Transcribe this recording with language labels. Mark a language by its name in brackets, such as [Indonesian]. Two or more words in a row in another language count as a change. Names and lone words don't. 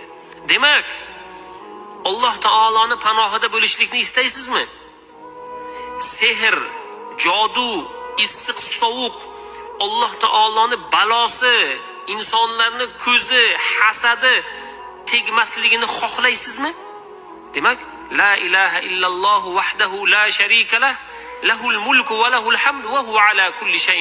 [Uzbek] Demak, Alloh taoloning panohida bo'lishlikni istaysizmi? Sehr, jodu, issiq sovuq, Alloh taoloning balosi, insonlarning ko'zi, hasadi tegmasligini xohlaysizmi? [Arabic] Demak, لا إله إلا الله وحده لا شريك له له الملك وله الحمد وهو على كل شيء